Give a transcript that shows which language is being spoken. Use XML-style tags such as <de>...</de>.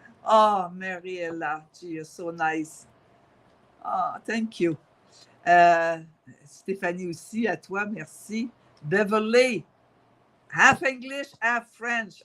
<en>Oh, Mariella, gee, you're so nice. Oh, thank you.</en> <fr>Stéphanie aussi, à toi, merci.</fr> <en>Beverly, half English, half French.</en>